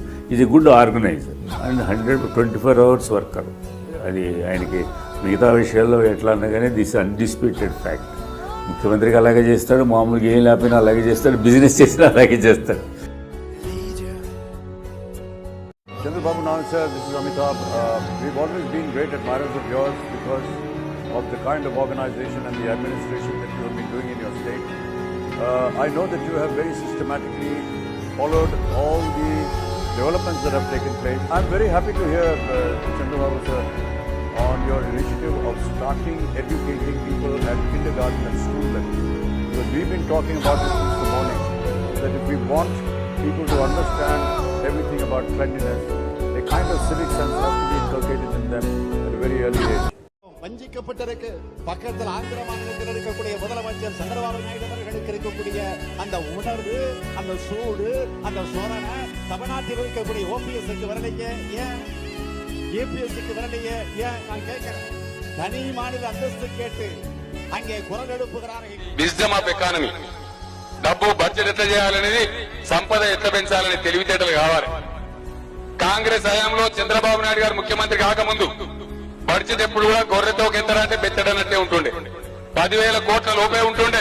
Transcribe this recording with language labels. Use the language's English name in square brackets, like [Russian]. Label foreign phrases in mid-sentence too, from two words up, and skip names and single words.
[English] ఇది good organizer and 124 hours worker. [Telugu] అది ఆయనకి మిగతా విషయాల్లో ఎట్లా అన్నా కానీ [English] this undisputed fact. [Telugu] ముఖ్యమంత్రికి అలాగే చేస్తాడు, మామూలుగా ఏం లేకపోయినా అలాగే చేస్తాడు, బిజినెస్ చేసినా అలాగే చేస్తాడు. [English] Chandrababu Naidu sir, this is Amitabh. We've always been great admirers of yours because of the kind of organization and the administration that you have been doing in your state. I know that you have very systematically followed all the developments that have taken place. I'm very happy to hear, Chandrababu sir, on your initiative of starting educating people at kindergarten and school level. we've been talking about this since the morning, that if we want people to understand everything about cleanliness, a kind of civic sense has to be inculcated in them at a very early age. [Tamil] வஞ்சிக்கப்பட்டிருக்கு பக்கத்தில் ஆந்திர மாநிலத்தில் இருக்கக்கூடிய முதலமைச்சர் சந்திரபாபு நாயுடு அவர்களுக்கு இருக்கக்கூடிய அந்த உணர்வு, அந்த சூடு, அந்த சோதனை தமிழ்நாட்டில் இருக்கக்கூடிய ஓபிஎஸ்க்கு வரலைங்க, ஏன் ஏபிஎஸ்க்கு வரலைங்க, ஏன் நான் கேட்கிறேன். தனி மாநில அந்தஸ்து கேட்டு அங்கே குரல் எழுப்புகிறார்கள். [English] wisdom of economy, [Telugu] డబ్బు బడ్జెట్ ఎట్లా చేయాలనేది, సంపద ఎట్లా పెంచాలనే తెలివితేటలు కావాలి. కాంగ్రెస్ హయాంలో చంద్రబాబు నాయుడు గారు ముఖ్యమంత్రి కాకముందు బడ్జెట్ ఎప్పుడు కూడా గొర్రెతో కెత్తడంటే బెత్తడన్నట్టే ఉంటుండే. 10,000 కోట్ల లోపే ఉంటుండే.